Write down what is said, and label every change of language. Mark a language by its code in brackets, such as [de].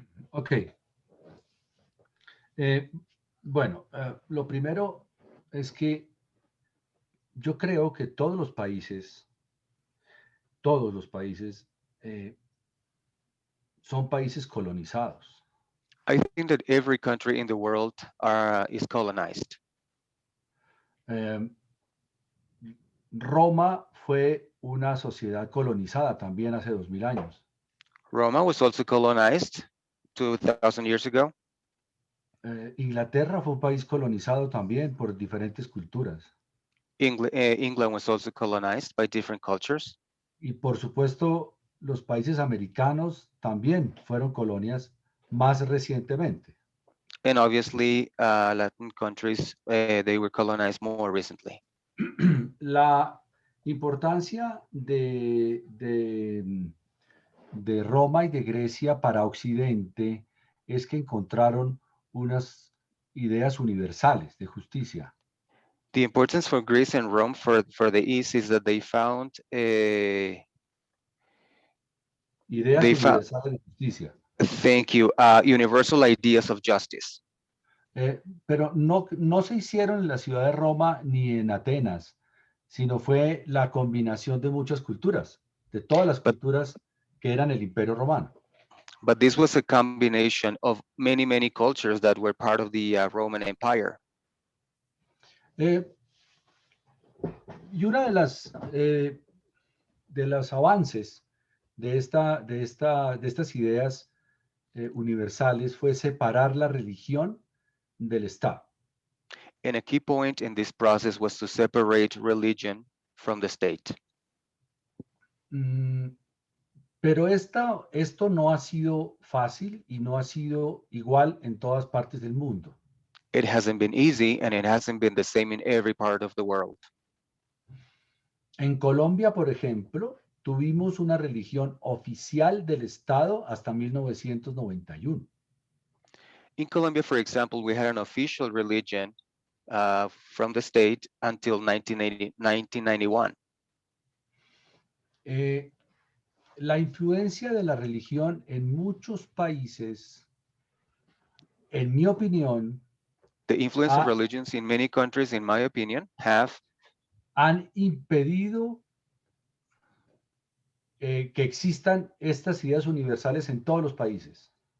[en] Ok. [es] Bueno, lo primero es que yo creo que todos los países son países colonizados. [en] I think that every country in the world is colonized. [es] Roma fue una sociedad colonizada también hace 2000 años. [en] Roma was also colonized 2,000 years ago. [es] Inglaterra fue un país colonizado también por diferentes culturas. [en] England was also colonized by different cultures. [es] Y por supuesto, los países americanos también fueron colonias más recientemente. [en] And obviously, Latin countries, they were colonized more recently. [es] La importancia de Roma y de Grecia para Occidente es que encontraron unas ideas universales de justicia. [en] The importance for Greece and Rome for the East is that they found [es] Ideas universales de justicia. [en] Thank you. Universal ideas of justice. [es] Pero no se hicieron en la ciudad de Roma ni en Atenas, sino fue la combinación de muchas culturas, de todas las culturas que eran el Imperio Romano. [en] But this was a combination of many, many cultures that were part of the Roman Empire. [es] Y una de los avances de estas ideas universales fue separar la religión del Estado. [en] And a key point in this process was to separate religion from the state. [es] Pero esto no ha sido fácil y no ha sido igual en todas partes del mundo. [en] It hasn't been easy, and it hasn't been the same in every part of the world. [es] En Colombia, por ejemplo, tuvimos una religión oficial del Estado hasta 1991. [en] In Colombia, for example, we had an official religion from the state until 1991. [es] La influencia de la religión en muchos países, en mi opinión, [en] The influence of religions in many countries, in my opinion, [es] han impedido que existan estas ideas universales en todos los países.